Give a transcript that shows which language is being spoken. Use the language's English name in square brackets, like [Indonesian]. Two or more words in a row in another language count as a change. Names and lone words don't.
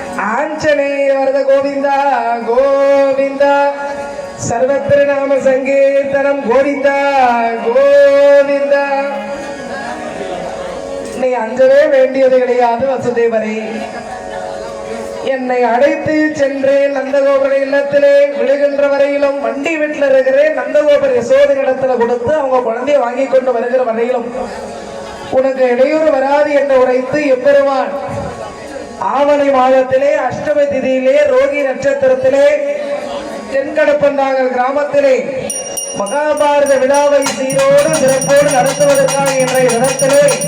[Sanskrit] आंजनेय वरद गोविंद गोविंद सर्वत्र नाम संकीर्तनम गोविंद गोविंद [Tamil] நீ அஞ்சவே வேண்டியது கிடையாது வசுதேவரே. என்னை அழைத்து சென்றேன் நந்தகோபுர இல்லத்திலே. விழுகின்ற வரையிலும் வண்டி வீட்டில் இருக்கிறேன். நந்தகோபுர யசோதை இடத்துல கொடுத்து அவங்க குழந்தைய வாங்கி கொண்டு வருகிற வரையிலும் உனக்கு இடையூறு வராது என்று உரைத்து எம்பெருமான் ஆவணி மாதத்திலே அஷ்டமி திதியிலே ரோகி நட்சத்திரத்திலே தென்கடப்பந்தாங்கல் கிராமத்திலே மகாபாரத விழாவை சீரோடு சிறப்போடு நடத்துவதற்காக இன்றைய தினத்திலே